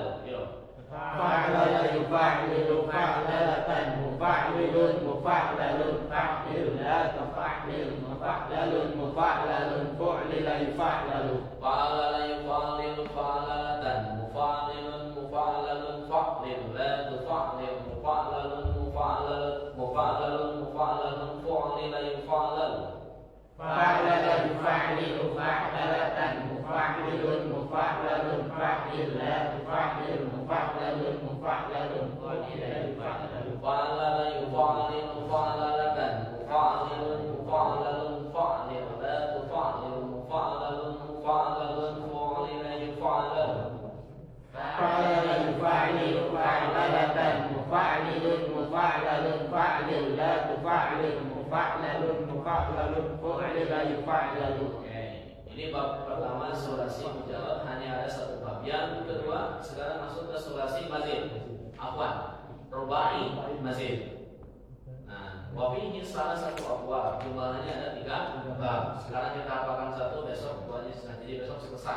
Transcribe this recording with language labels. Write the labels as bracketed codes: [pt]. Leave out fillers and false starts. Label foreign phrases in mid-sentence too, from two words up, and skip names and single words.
[ar] فعلل يفعلل فعللة، مفعلل مفعلل، فعلل لا تفعلل، مفعلل مفعلل، فعلل يفعلل. فعلل يفعلل فعللة، مفعلل مفعلل، فعلل لا تفعلل، مفعلل مفعلل، مفعلل مفعلل، فعلل يفعلل. فعلل يفعلل فعللة مفعلل مفعلل فعلل تفعلل مفعلل مفعلل فعلل يفعلل فعلل يفعلل فعللة مفعلل مفعلل فعلل لا تفعلل مفعلل مفعلل فعلل يفعلل فعلل يفعلل فعللة مفعلل مفعلل فعلل لا تفعلل مفعلل مفعلل فعلل يفعلل. [id] Oke, ini bab pertama [ar] ثلاثي مجرد, [id] hanya ada satu bab. Yang kedua sekarang masuk ke [ar] ثلاثي مزيد. عفوا، رباعي مزيد. [id] Nah, wafihi salah satu abwab, jumlahnya ada 3 bab. Sekarang kita hafalkan satu, besok buatnya jadi besok selesai.